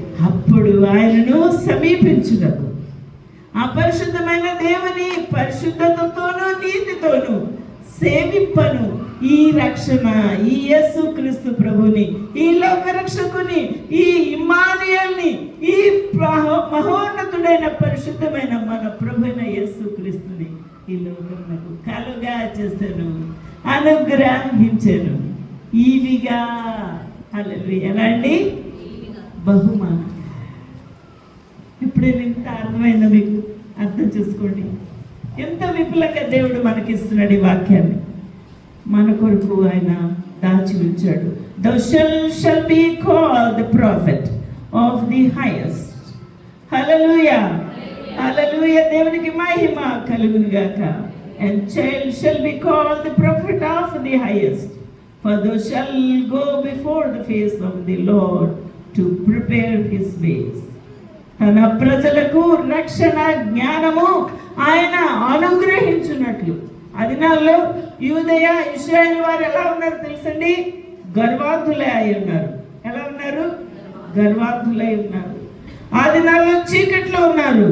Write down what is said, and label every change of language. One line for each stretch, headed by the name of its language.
Telugu: అప్పుడు ఆయనను సమీపించుటకు ఆ పరిశుద్ధమైన దేవుని పరిశుద్ధతతోనూ నీతితోనూ సేవింపను ఈ రక్షణ, ఈ యేసు క్రీస్తు ప్రభుని, ఈ లోక రక్షకుని, ఈ ఇమ్మానుయేల్ని, ఈ మహోన్నతుడైన పరిశుద్ధమైన మన ప్రభువైన యేసు క్రీస్తుని ఈ లోకమునకు కలుగా చేశాను, అనుగ్రహించాను. ఈవిగా హల్లెలూయా. ఎలా అండి? బహుమానం. ఇప్పుడే ఇంత అర్థమైందా మీకు? అర్థం చేసుకోండి. ఎంత విపులంగా దేవుడు మనకిస్తున్నాడు ఈ వాక్యాన్ని. మన కొరకు ఆయన దాచి ఉంచాడు.
English: Thou shall be called the prophet of the highest.
Telugu: హల్లెలూయా, హల్లెలూయా. దేవునికి మహిమ కలుగును గాక.
English: And child shall be called the prophet of the highest, for thou shall go before the face of the Lord to prepare his ways.
Telugu: తన ప్రజలకు రక్షణ జ్ఞానము ఆయన అనుగ్రహించున్నట్లు. ఆ దినాల్లో యూదయ, ఇశ్రాయేలు వారు ఎలా ఉన్నారు తెలుసండి? గర్వాంతులై అయి ఉన్నారు. ఎలా ఉన్నారు? గర్వాంతులై ఉన్నారు. ఆ దినాల్లో చీకట్లో ఉన్నారు.